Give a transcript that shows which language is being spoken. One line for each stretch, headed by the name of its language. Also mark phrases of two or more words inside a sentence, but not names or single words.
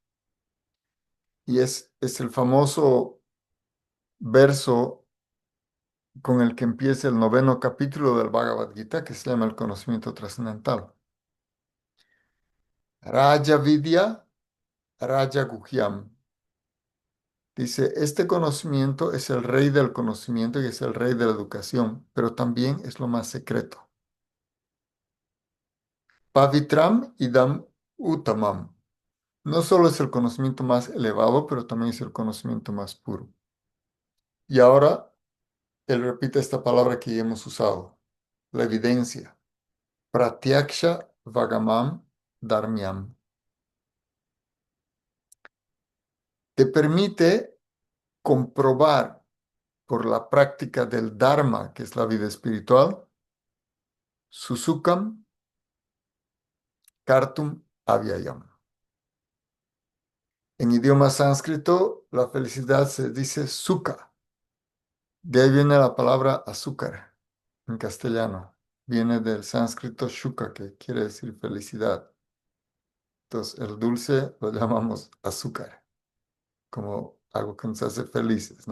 Spanish: Y es el famoso verso con el que empieza el noveno capítulo del Bhagavad Gita, que se llama el conocimiento trascendental.
Sanskrit: Raja Vidya, Raja Guhyam.
Spanish: Dice, este conocimiento es el rey del conocimiento y es el rey de la educación, pero también es lo más secreto.
Sanskrit: Pavitram idam uttamam.
Spanish: No solo es el conocimiento más elevado, pero también es el conocimiento más puro. Y ahora él repite esta palabra que ya hemos usado, la evidencia.
Sanskrit: Pratyaksha vagamam dharmyam.
Spanish: te permite comprobar por la práctica del Dharma, que es la vida espiritual,
Sanskrit: susukam kartum avyayam.
Spanish: En idioma sánscrito, la felicidad se dice sukha. De ahí viene la palabra azúcar en castellano. Viene del sánscrito shuka, que quiere decir felicidad. Entonces, el dulce lo llamamos azúcar, como algo que nos hace felices, ¿no?